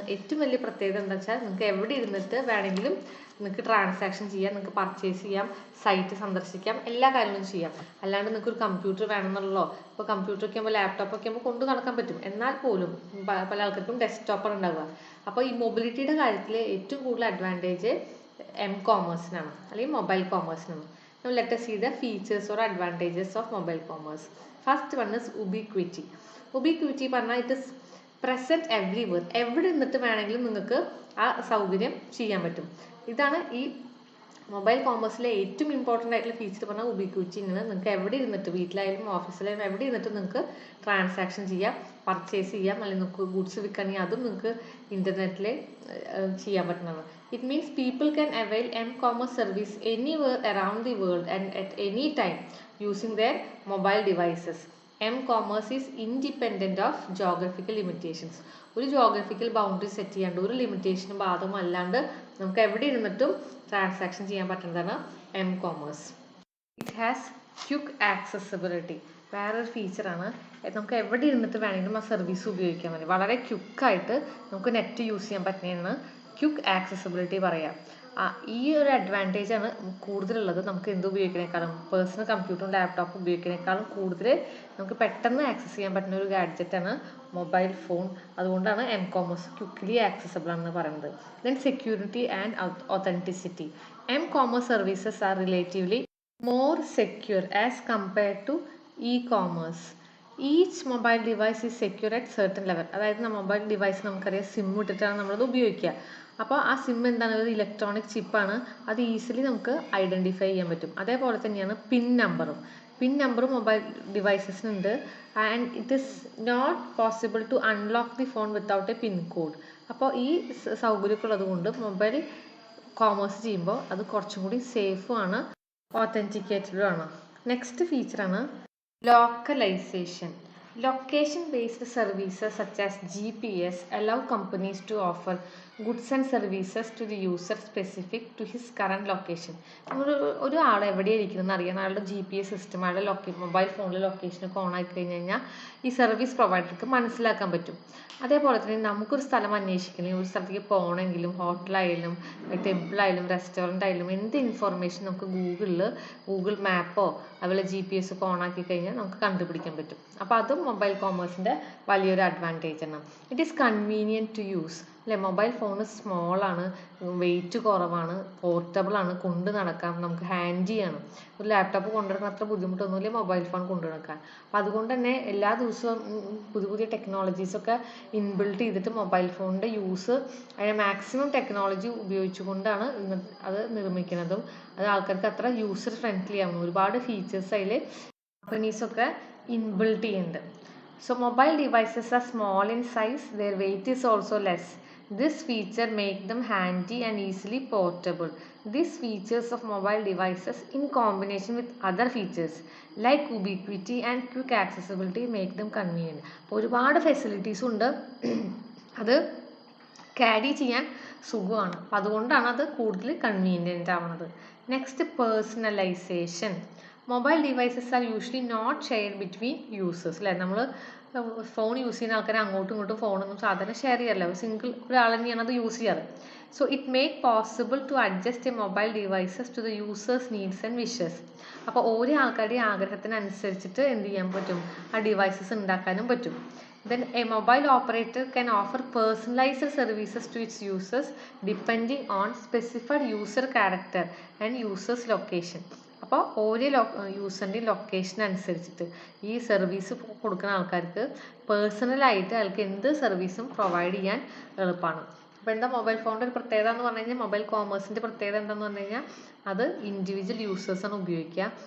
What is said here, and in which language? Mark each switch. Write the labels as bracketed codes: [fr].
[ml] ഏറ്റവും വലിയ പ്രത്യേകത എന്താ വെച്ചാൽ നിങ്ങൾക്ക് എവിടെ ഇരുന്നിട്ട് വേണമെങ്കിലും നിങ്ങൾക്ക് ട്രാൻസാക്ഷൻ ചെയ്യാം, നിങ്ങൾക്ക് പർച്ചേസ് ചെയ്യാം, സൈറ്റ് സന്ദർശിക്കാം, എല്ലാ കാര്യങ്ങളും ചെയ്യാം. അല്ലാണ്ട് നിങ്ങൾക്ക് ഒരു കമ്പ്യൂട്ടർ വേണമെന്നുള്ളോ, ഇപ്പോൾ കമ്പ്യൂട്ടർ ഒക്കെ ആകുമ്പോൾ ലാപ്ടോപ്പ് ഒക്കെ ആകുമ്പോൾ കൊണ്ടു നടക്കാൻ പറ്റും, എന്നാൽ പോലും പല ആൾക്കാർക്കും ഡെസ്ക്ടോപ്പാണ് ഉണ്ടാവുക. അപ്പോൾ ഈ മൊബിലിറ്റിയുടെ കാര്യത്തിൽ ഏറ്റവും കൂടുതൽ അഡ്വാൻറ്റേജ് എം കോമേഴ്സിനാണ് അല്ലെങ്കിൽ mobile കോമേഴ്സിനാണ്. [en] Now let us see the features or advantages of mobile commerce. First one is ubiquity. Ubiquity [ml] പറഞ്ഞാൽ [en] it is present everywhere. [ml] എവിടെ നിന്നിട്ട് വേണമെങ്കിലും നിങ്ങൾക്ക് ആ സൗകര്യം ചെയ്യാൻ പറ്റും. ഇതാണ് ഈ മൊബൈൽ കോമേഴ്സിലെ ഏറ്റവും ഇമ്പോർട്ടൻ്റ് ആയിട്ടുള്ള ഫീച്ചർ പറഞ്ഞാൽ ഉബിക്വിറ്റി. ഇങ്ങനെ നിങ്ങൾക്ക് എവിടെ ഇരുന്നിട്ട്, വീട്ടിലായാലും ഓഫീസിലായാലും എവിടെ ഇരുന്നിട്ട് നിങ്ങൾക്ക് ട്രാൻസാക്ഷൻ ചെയ്യാം, പർച്ചേസ് ചെയ്യാം, അല്ലെങ്കിൽ നിങ്ങൾക്ക് ഗുഡ്സ് വിൽക്കണമെങ്കിൽ അതും നിങ്ങൾക്ക് ഇൻ്റർനെറ്റിൽ ചെയ്യാൻ പറ്റുന്നതാണ്. [en] It means people can avail m-commerce service anywhere around the world and at any time using their mobile devices. M-commerce is independent of geographical limitations. [ml] ഒരു ജോഗ്രഫിക്കൽ ബൗണ്ടറി സെറ്റ് ചെയ്യാണ്ട്, ഒരു ലിമിറ്റേഷനും ബാധകമല്ലാണ്ട് നമുക്ക് എവിടെ ഇരുന്നിട്ടും ട്രാൻസാക്ഷൻ ചെയ്യാൻ പറ്റുന്നതാണ് M commerce. [en] It has quick accessibility. [ml] വേറൊരു ഫീച്ചറാണ്, നമുക്ക് എവിടെ ഇരുന്നിട്ട് വേണമെങ്കിലും ആ സർവീസ് ഉപയോഗിക്കാൻ പറ്റും. വളരെ ക്വിക്കായിട്ട് നമുക്ക് നെറ്റ് യൂസ് ചെയ്യാൻ പറ്റുന്നതാണ് ക്വിക്ക് ആക്സസിബിലിറ്റി പറയാം. ഈ ഒരു അഡ്വാൻറ്റേജാണ് കൂടുതലുള്ളത്. നമുക്ക് എന്ത് ഉപയോഗിക്കുന്നതിനേക്കാളും, പേഴ്സണൽ കമ്പ്യൂട്ടറും ലാപ്ടോപ്പും ഉപയോഗിക്കുന്നതിനേക്കാളും കൂടുതൽ നമുക്ക് പെട്ടെന്ന് ആക്സസ് ചെയ്യാൻ പറ്റുന്ന ഒരു ഗാഡ്ജറ്റാണ് മൊബൈൽ ഫോൺ. അതുകൊണ്ടാണ് എം കോമേഴ്സ് ക്വിക്ക്ലി ആക്സസിബിൾ ആണെന്ന് പറയുന്നത്. [en] Then security and authenticity. M commerce services are relatively more secure as compared to e-commerce. Each mobile device is secure at certain level. [ml] അതായത് മൊബൈൽ ഡിവൈസ് നമുക്കറിയാം SIM ഇട്ടിട്ടാണ് നമ്മളത് ഉപയോഗിക്കുക. അപ്പോൾ ആ സിം എന്താണ്? ഒരു ഇലക്ട്രോണിക് ചിപ്പാണ്. അത് ഈസിലി നമുക്ക് ഐഡൻറ്റിഫൈ ചെയ്യാൻ പറ്റും. അതേപോലെ തന്നെയാണ് പിൻ നമ്പറും mobile ഡിവൈസസിനുണ്ട്. [en] And it is not possible to unlock the phone without a pin code. [ml] അപ്പോൾ ഈ സൗകര്യമൊക്കെ ഉള്ളത് കൊണ്ട് മൊബൈൽ കോമേഴ്സ് ചെയ്യുമ്പോൾ അത് കുറച്ചും കൂടി സേഫും ആണ്, ഓതൻറ്റിക്കേറ്റഡും ആണ്. Next ഫീച്ചറാണ് localisation. [en] Location based services such as GPS allow companies to offer goods and services to the user specific to his current location. [ml] ഒരു ആൾ എവിടെയാണ് ഇരിക്കുന്നതെന്ന് അറിയാൻ അയാളുടെ GPS സിസ്റ്റം, അയാളുടെ മൊബൈൽ ഫോണിലെ ലൊക്കേഷനൊക്കെ ഓൺ ആക്കി കഴിഞ്ഞ് കഴിഞ്ഞാൽ ഈ സർവീസ് പ്രൊവൈഡർക്ക് മനസ്സിലാക്കാൻ പറ്റും. അതേപോലെ തന്നെ നമുക്കൊരു സ്ഥലം അന്വേഷിക്കണമെങ്കിൽ, ഒരു സ്ഥലത്തേക്ക് പോകണമെങ്കിലും, ഹോട്ടലായാലും ടെമ്പിളായാലും റെസ്റ്റോറൻ്റ് ആയാലും എന്ത് ഇൻഫോർമേഷൻ നമുക്ക് ഗൂഗിൾ മാപ്പോ അതുപോലെ GPS ഒക്കെ ഓൺ ആക്കി കഴിഞ്ഞാൽ നമുക്ക് കണ്ടുപിടിക്കാൻ പറ്റും. അപ്പോൾ അതും മൊബൈൽ കോമേഴ്സിൻ്റെ വലിയൊരു അഡ്വാൻറ്റേജ് ആണ്. [en] It is convenient to use. [ml] അല്ലേ, മൊബൈൽ ഫോൺ സ്മോളാണ്, വെയിറ്റ് കുറവാണ്, പോർട്ടബിൾ ആണ്, കൊണ്ട് നടക്കാം, നമുക്ക് ഹാൻഡിയാണ്. ഒരു ലാപ്ടോപ്പ് കൊണ്ടുനടക്കാൻ അത്ര ബുദ്ധിമുട്ടൊന്നുമില്ല മൊബൈൽ ഫോൺ കൊണ്ടു നടക്കാൻ. അപ്പോൾ അതുകൊണ്ട് തന്നെ എല്ലാ ദിവസവും പുതിയ ടെക്നോളജീസൊക്കെ ഇൻബിൽട്ട് ചെയ്തിട്ട് മൊബൈൽ ഫോണിൻ്റെ യൂസ്, അതിന് മാക്സിമം ടെക്നോളജി ഉപയോഗിച്ചുകൊണ്ടാണ് അത് നിർമ്മിക്കുന്നതും അത് ആൾക്കാർക്ക് അത്ര യൂസർ ഫ്രണ്ട്ലി ആവുന്നു. ഒരുപാട് ഫീച്ചേഴ്സ് അതിൽ കമ്പനീസൊക്കെ ഇൻബിൽട്ട് ചെയ്യുന്നുണ്ട്. [en] So mobile devices are small in size, their weight is also less. This feature make them handy and easily portable. These features of mobile devices in combination with other features like ubiquity and quick accessibility make them convenient. [ml] അപ്പോൾ ഒരുപാട് facilities ഉണ്ട്, അത് carry ചെയ്യാൻ സുഖമാണ്. അപ്പോൾ അതുകൊണ്ടാണ് അത് കൂടുതൽ കൺവീനിയൻ്റ് ആവുന്നത്. Next personalisation. [en] Mobile devices are usually not shared between users. [ml] അല്ലേ, നമ്മൾ ഫോൺ യൂസ് ചെയ്യുന്ന ആൾക്കാരെ അങ്ങോട്ടും ഇങ്ങോട്ടും ഫോണൊന്നും സാധാരണ ഷെയർ ചെയ്യാറില്ല, ഒരാൾ തന്നെയാണ് അത് യൂസ് ചെയ്യാറ്. [en] So it make possible to adjust a mobile devices to the users needs and wishes. [ml] അപ്പോൾ ഓരോ ആൾക്കാരുടെയും ആഗ്രഹത്തിനനുസരിച്ചിട്ട് എന്ത് ചെയ്യാൻ പറ്റും, ആ ഡിവൈസസ് ഉണ്ടാക്കാനും പറ്റും. [en] Then a mobile operator can offer personalized services to its users depending on specified user character and user's location. [ml] അപ്പോൾ ഓരോ യൂസറിൻ്റെയും ലൊക്കേഷൻ അനുസരിച്ചിട്ട് ഈ സർവീസ് കൊടുക്കുന്ന ആൾക്കാർക്ക് പേഴ്സണലായിട്ട് അയാൾക്ക് എന്ത് സർവീസും പ്രൊവൈഡ് ചെയ്യാൻ എളുപ്പമാണ്. അപ്പോൾ എന്താ മൊബൈൽ ഫോണിൻ്റെ ഒരു പ്രത്യേകത എന്ന് പറഞ്ഞു കഴിഞ്ഞാൽ, മൊബൈൽ കോമേഴ്സിൻ്റെ പ്രത്യേകത എന്താണെന്ന് പറഞ്ഞു കഴിഞ്ഞാൽ അത് ഇൻഡിവിജ്വൽ യൂസേഴ്സാണ് ഉപയോഗിക്കുക.